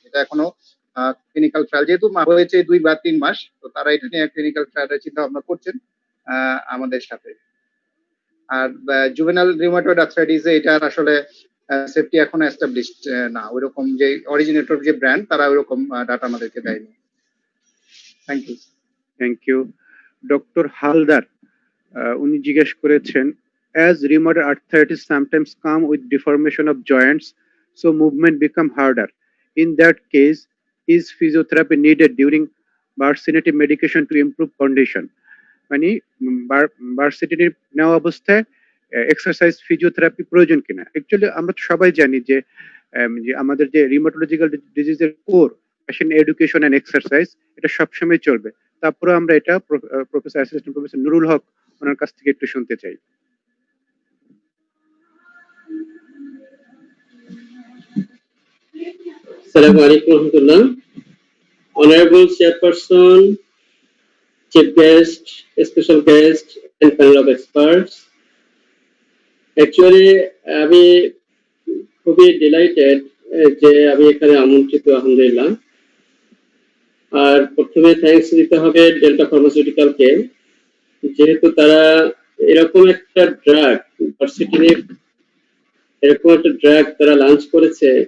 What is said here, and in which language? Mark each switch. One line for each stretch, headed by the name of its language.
Bangla: এটা এখনো clinical trial যেহেতু হয়েছে 2 বা 3 মাস, তো তারা এটা নিয়ে ক্লিনিক্যাল ট্রায়ালের চিন্তা ভাবনা করছেন আমাদের সাথে। আর জুভেনাল রিউমাটয়েড আর্থ্রাইটিসে এটার আসলে সেফটি এখনো এস্টাবলিশড না, ওইরকম যে অরিজিনেটর যে ব্র্যান্ড তারা ওইরকম ডাটা আমাদেরকে দেয়নি।
English: Thank you. Thank you. Doctor Haldar
Bangla: উনি জিজ্ঞেস করেছেন,
English: as rheumatoid arthritis sometimes come with deformation of joints, so movement become harder. In that case, is physiotherapy needed during Baricit medication to improve condition?
Bangla: মানে Baricit নেওয়া অবস্থায় exercise physiotherapy প্রয়োজন কিনা? Actually আমরা তো সবাই জানি যে যে আমাদের যে rheumatological ডিজিজের core patient education and exercise, এটা সবসময় চলবে। তারপরে আমরা এটা প্রফেসর অ্যাসিস্ট্যান্ট প্রফেসর নুরুল হক ওনার কাছ থেকে একটু শুনতে চাই।
Arabic: Assalamu alaikum warahmatullah.
English: Honorable Chairperson, Chief Guest, Special Guest, and panel of experts.
Bangla: Actually, আমি খুবই ডিলাইটেড যে আমি এখানে আমন্ত্রিত, আলহামদুলিল্লাহ। আর প্রথমে থ্যাঙ্কস দিতে হবে ডেল্টা ফার্মাসিউটিক্যালকে, যেহেতু তারা এরকম একটা ড্রাগ ভার্সিটিনিভ এরকম একটা ড্রাগ তারা লঞ্চ করেছে।